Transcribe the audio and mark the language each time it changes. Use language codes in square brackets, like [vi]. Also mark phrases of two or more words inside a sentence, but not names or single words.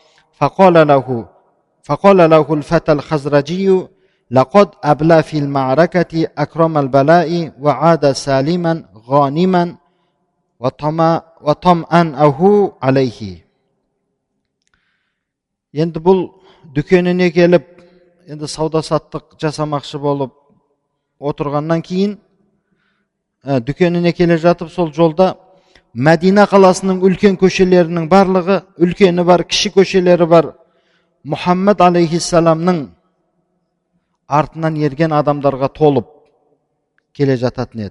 [ar] فقال له الفتى الخزرجي لقد أبلى في المعركة أكرم البلاء وعاد سالما غانما وطمأنه عليه. [kk] Енді бұл дүкеніне келіп, енді сауда-саттық жасамақшы болып отырғаннан кейін, дүкеніне келе жатып, сол жолда Мәдина қаласының үлкен көшелерінің барлығы, үлкені бар, кіші көшелері бар, Мұхаммед алейхиссаламның артынан ерген адамдарға толып келе жататын еді.